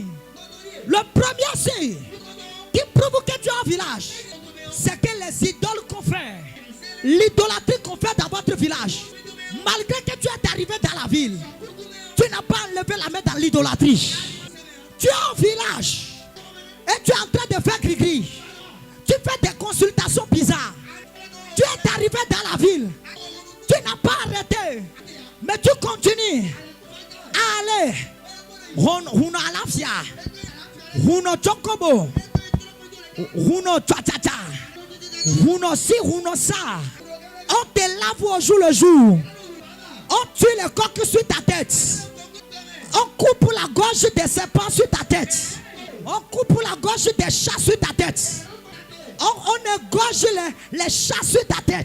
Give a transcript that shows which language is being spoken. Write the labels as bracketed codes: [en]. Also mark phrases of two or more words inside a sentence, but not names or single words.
[fr] Le premier signe qui prouve que tu es au village, c'est que les idoles qu'on fait, l'idolâtrie qu'on fait dans votre village, malgré que tu es arrivé dans la ville, tu n'as pas enlevé la main dans l'idolâtrie. Tu es au village et tu es en train de faire gris-gris. Tu fais des consultations bizarres. Tu es arrivé dans la ville. Tu n'as pas arrêté. Mais tu continues à aller. [fon] Huno alafia. Huno chokobo. Huno tchatcha. Huno [fr] si, huno ça. On te lave au jour le jour. On tue les coqs sur ta tête. On coupe la gorge des serpents sur ta tête. On coupe la gorge des chats sur ta tête. On égorge les chats sur ta tête.